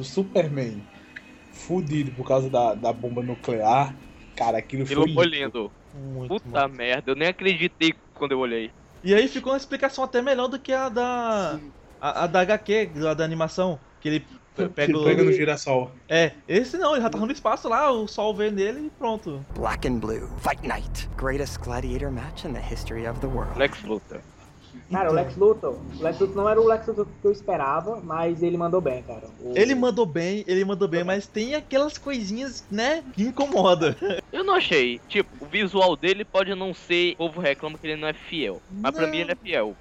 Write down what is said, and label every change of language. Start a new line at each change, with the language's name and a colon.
Portuguese: O Superman fudido por causa da bomba nuclear. Cara, aquilo foi. Ficou lindo. Muito Puta muito. Merda, eu nem acreditei quando eu olhei. E aí ficou uma explicação até melhor do que a da. A da HQ, a da animação. Que ele. Pega no girassol. É, esse não, ele já tá no espaço lá, o sol vê nele e pronto.
English: Black and Blue, Fight Night. Greatest gladiator match in the history of the world.
Portuguese: Lex Luthor. Cara, o Lex Luthor não era o Lex Luthor que eu esperava, mas ele mandou bem, cara. Ele mandou bem, mas tem aquelas coisinhas, né, que incomoda. Eu não achei. Tipo, o visual dele pode não ser, o povo reclama que ele não é fiel. Mas não. Pra mim ele é fiel.